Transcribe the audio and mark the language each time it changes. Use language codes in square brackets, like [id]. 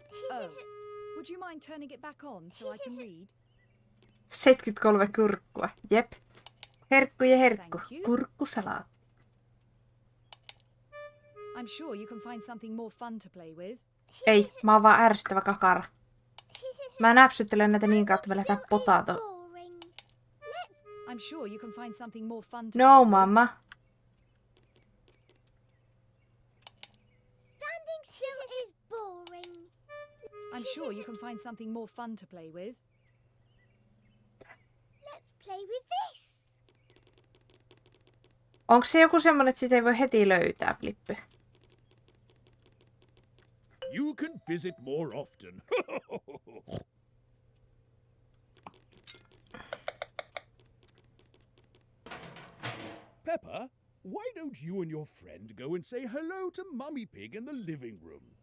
[en] Oh, would you mind turning it back on so I can read? [fi] 73 kurkkua. Jep. Herkku ja herkku. [en] Thank you. [fi] Kurkkusalaat. [en] I'm sure you can find something more fun to play with. [fi] Ei, mä oon vaan ärsyttävä kakara. Mä näpsyttelen näitä niin kautta, me lähdetään potato. [en] Boring. I'm sure you can find something more fun to No, play with. [fi] mamma. [en] Standing still is boring. I'm sure you can find something more fun to play with. Let's play with this. [fi] Onko se joku semmonen, että sitä ei voi heti löytää, Flippy? [en] You can visit more often. Peppa, why don't you and your friend go and say hello to Mummy Pig in the living room?